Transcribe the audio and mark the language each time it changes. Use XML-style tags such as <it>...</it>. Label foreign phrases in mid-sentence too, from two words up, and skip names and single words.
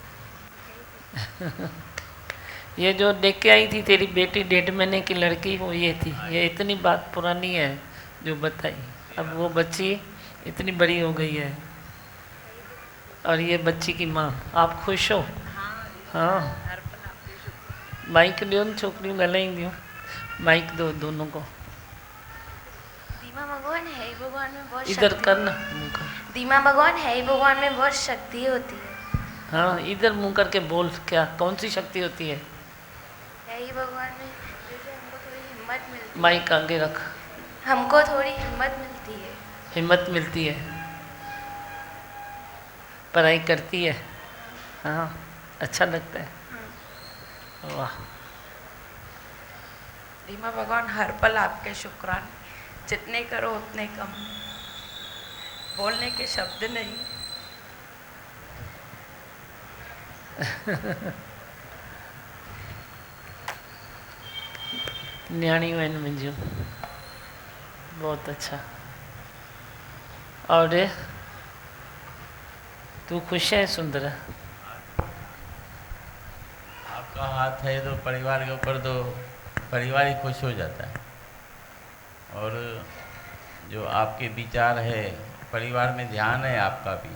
<hi>ये जो देख के आई थी तेरी बेटी 1.5 महीने की लड़की, वो ये थी। ये इतनी बात पुरानी है जो बताई। अब वो बच्ची इतनी बड़ी हो गई है, और ये बच्ची की माँ। आप खुश हो? हाँ।</hi> <sd>माइक ॾियो न छोकिरियूं ॻाल्हाईंदियूं।</sd> <hi>माइक दो दोनों को। दीमा भगवान है ही भगवान में बहुत इधर शक्ति- कर ना, मुँह कर। दीमा भगवान है ही भगवान में बहुत शक्ति होती है। हाँ, इधर मुँह करके बोल। क्या, कौन सी शक्ति होती है? है ही भगवान में जैसे हमको थोड़ी हिम्मत मिलती माइक आगे रख। है। हमको थोड़ी हिम्मत मिलती है। हिम्मत मिलती है, पढ़ाई करती है। हाँ, अच्छा लगता है। वाह। दीमा भगवान हर पल आपके शुक्रान, जितने करो उतने कम, बोलने के शब्द नहीं।</hi> <sd>न्याणियों आहिनि मुंहिंजियूं।</sd> <hi>बहुत अच्छा। और तू खुश है सुंदर? आपका हाथ है तो परिवार के ऊपर, तो परिवार ही खुश हो जाता है। और जो आपके विचार है, परिवार में ध्यान है आपका भी।</hi>